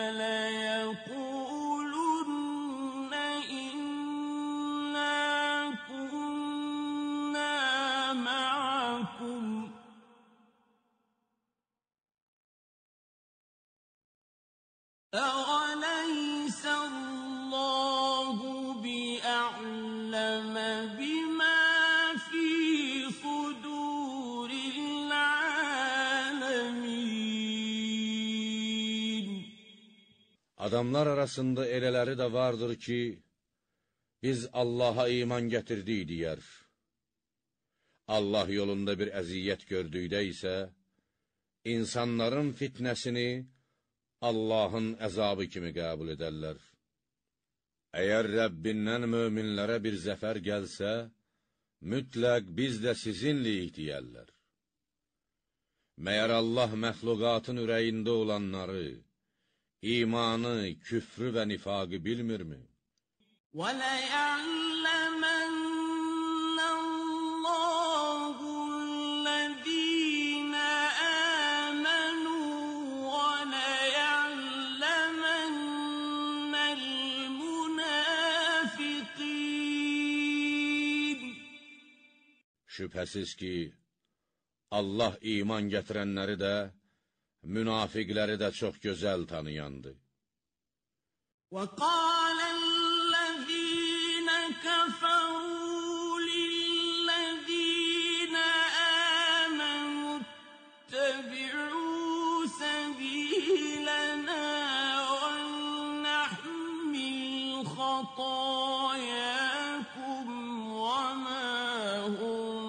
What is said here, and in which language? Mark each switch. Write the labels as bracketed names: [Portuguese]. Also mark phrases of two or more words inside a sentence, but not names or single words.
[Arabic] لَيَقُولُنَّ إِنَّا كُنَّا مَعَكُمْ أَوَلَيْسَ اللَّهُ بِأَعْلَمَ بِمَا فِي صُدُورِ الْعَالَمِينَ. [Azerbaijani] Adamlar arasında elələri də vardır ki, biz Allaha iman gətirdik deyər. Allah yolunda bir əziyyət gördükdə isə, insanların fitnəsini Allahın əzabı kimi qəbul edərlər. Əgər Rəbbindən möminlərə bir zəfər gəlsə, mütləq biz də sizinliyik deyərlər. Məyər Allah məxluqatın ürəyində olanları, imanı, küfrü və nifaqı bilmirmi? [Arabic] وَلَيَعْلَمَنَّ اللَّهُ الَّذِينَ آمَنُوا وَلَيَعْلَمَنَّ الْمُنَافِقِينَ [Azerbaijani] Şübhəsiz ki, Allah iman gətirənləri də, münafiqləri də çox gözəl tanıyandı. [Arabic] وَقَالَ الَّذِينَ كَفَرُوا لِلَّذِينَ آمَنُوا اتَّبِعُوا سَبِيلَنَا وَلْنَحْمِلْ خَطَايَاكُمْ وَمَا هُمْ